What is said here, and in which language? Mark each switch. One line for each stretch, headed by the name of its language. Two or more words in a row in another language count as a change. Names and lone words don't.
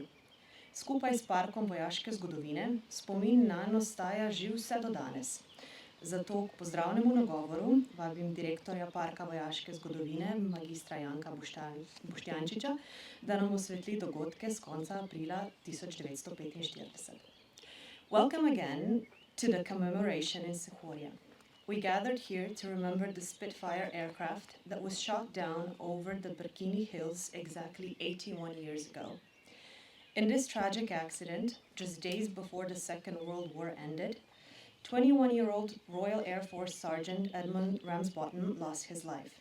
Slovenian: Skupaj s Parkom vojaške zgodovine spomin nanj ostaja živ vse do danes. Zato k pozdravnemu nagovoru vabim direktorja Parka vojaške zgodovine, magistra Janka Boštjančiča, da nam osvetli dogodke z konca aprila 1945.
English: Welcome again to the commemoration in Suhorja. We gathered here to remember the Spitfire aircraft that was shot down over the Brkini Hills exactly 81 years ago. In this tragic accident, just days before the Second World War ended, 21-year-old Royal Air Force Sergeant Edmund Ramsbottom lost his life.